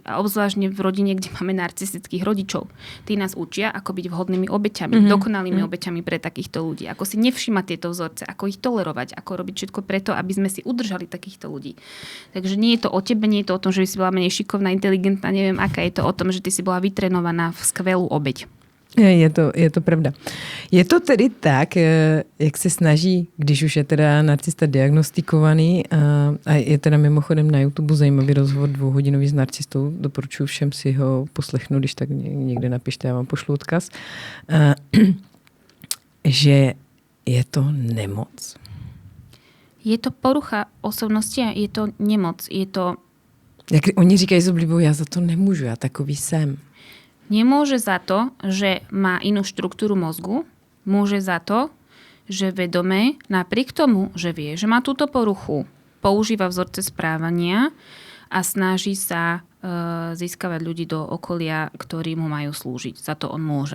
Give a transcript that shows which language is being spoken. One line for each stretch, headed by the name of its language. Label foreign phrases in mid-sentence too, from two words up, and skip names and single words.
Slovak: A obzvlášť v rodine, kde máme narcistických rodičov. Tí nás učia, ako byť vhodnými obeťami, dokonalými obeťami pre takýchto ľudí. Ako si nevšímať tieto vzorce, ako ich tolerovať, ako robiť všetko preto, aby sme si udržali takýchto ľudí. Takže nie je to o tebe, nie je to o tom, že by si bola menej šikovná, inteligentná, neviem aká, je to o tom, že ty si bola vytrenovaná v skvelú obeť. Je to pravda.
Czech: Je to tedy tak, jak se snaží, když už je teda narcista diagnostikovaný a je teda mimochodem na YouTube zajímavý rozhovor 2hodinový s narcistou, doporučuji všem si ho poslechnout, když tak někde napište, já vám pošlu odkaz, že je to nemoc. Je to porucha osobnosti a je to nemoc. Je to... Jak oni říkají s oblibou, já za to nemůžu, já takový jsem.
Slovak: Nemôže za to, že má inú štruktúru mozgu, môže za to, že vedome, napriek tomu, že vie, že má túto poruchu, používa vzorce správania a snaží sa získavať ľudí do okolia, ktorí mu majú slúžiť. Za to on môže.